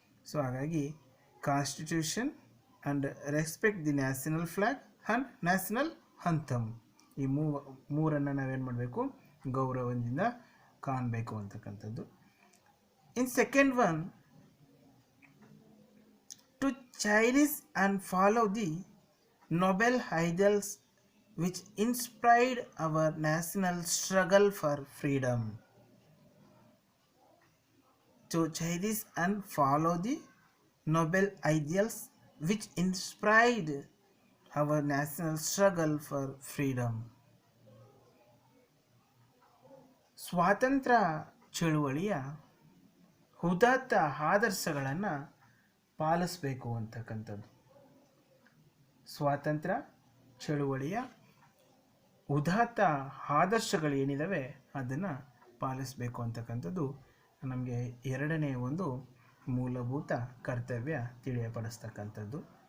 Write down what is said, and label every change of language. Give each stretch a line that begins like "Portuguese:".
Kannada: So ಹಾಗಾಗಿ
English: constitution and respect the national flag and national anthem,
Kannada: ಈ ಮೂರನ್ನು ನಾವೇನು ಮಾಡಬೇಕು, ಗೌರವದಿಂದ ಕಾಣಬೇಕು ಅಂತಕ್ಕಂಥದ್ದು.
English: In second one, to cherish and follow the noble ideals which inspired our national struggle for freedom. To cherish and follow the noble ideals which inspired our national struggle for freedom.
Kannada: ಸ್ವಾತಂತ್ರ್ಯ ಚಳುವಳಿಯ ಉದಾತ್ತ ಆದರ್ಶಗಳನ್ನು ಪಾಲಿಸಬೇಕು ಅಂತಕ್ಕಂಥದ್ದು. ಸ್ವಾತಂತ್ರ್ಯ ಚಳುವಳಿಯ ಉದಾತ್ತ ಆದರ್ಶಗಳು ಏನಿದ್ದಾವೆ ಅದನ್ನು ಪಾಲಿಸಬೇಕು ಅಂತಕ್ಕಂಥದ್ದು ನಮಗೆ ಎರಡನೇ ಒಂದು ಮೂಲಭೂತ ಕರ್ತವ್ಯ ತಿಳಿಯಪಡಿಸ್ತಕ್ಕಂಥದ್ದು.